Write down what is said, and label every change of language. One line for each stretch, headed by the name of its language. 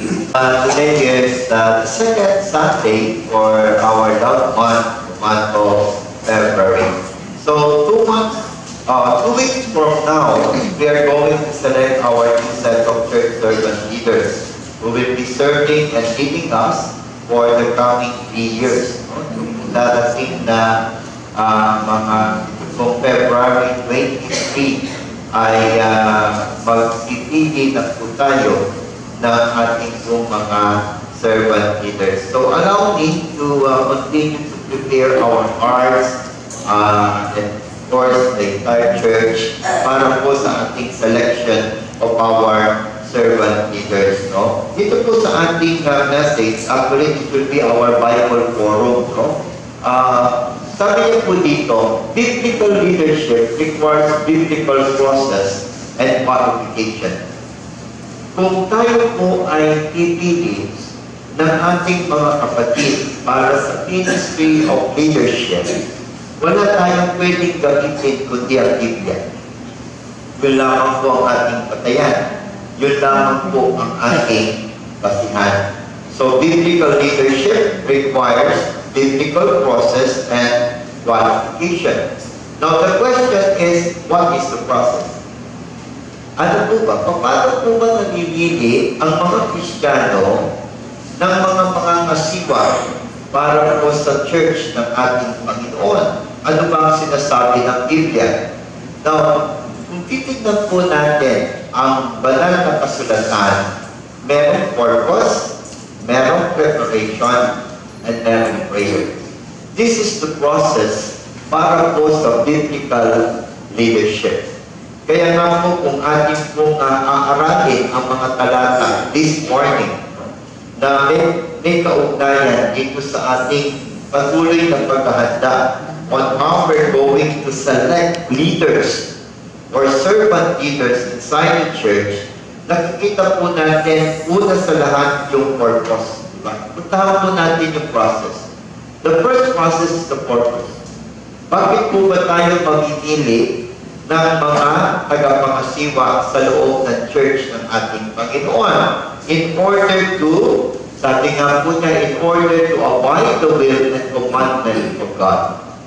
English: Today is the second Sunday for our love month of February. So 2 weeks from now, we are going to select our new set of church servant leaders who will be serving and leading us for the coming 3 years.
Filipino: Dadating na mga kung February 23 ay magpipili na po tayo ng ating mga servant leaders.
English: So allow me to continue to prepare our hearts and of course the entire church
Filipino: para po sa ating
English: selection of our servant leaders. No?
Filipino: Dito po sa ating
English: message, actually it will be our Bible forum. No?
Filipino: Sabi niyo po dito,
English: biblical leadership requires biblical process and qualification.
Filipino: Kung tayo po ay pipili ng ating mga kapatid para sa
English: ministry of leadership,
Filipino: wala tayong pwedeng gamitin kundi ang Biblia. Yun lamang po ang ating patayan. Yun lamang po ang ating basihan.
English: So, biblical leadership requires biblical process and qualification. Now, the question is, what is the process?
Filipino: Ano po ba? Paano po ba namimili ang mga Kristiyano ng mga mangangasiwa para po sa church ng ating Panginoon? Ano ba ang sinasabi ng Biblia? Now, kung titignan po natin ang banal na kasulatan, merong
English: purpose,
Filipino: merong preparation, and merong prayer.
English: This is the process
Filipino: para po sa
English: biblical leadership.
Filipino: Kaya nga po kung ating pong aaralin ang mga talata
English: this morning
Filipino: na may kaugnayan dito sa ating patuloy na paghahanda
English: on how we're going to select leaders or servant leaders inside the church,
Filipino: nakikita po natin una sa lahat yung purpose. Puntahan po natin yung process.
English: The first process is the purpose.
Filipino: Bakit po ba tayo mamimili ng mga tagapangasiwa sa loob ng church ng ating Panginoon?
English: In order to,
Filipino: sabi nga po niya,
English: in order to abide the will and commandment of God.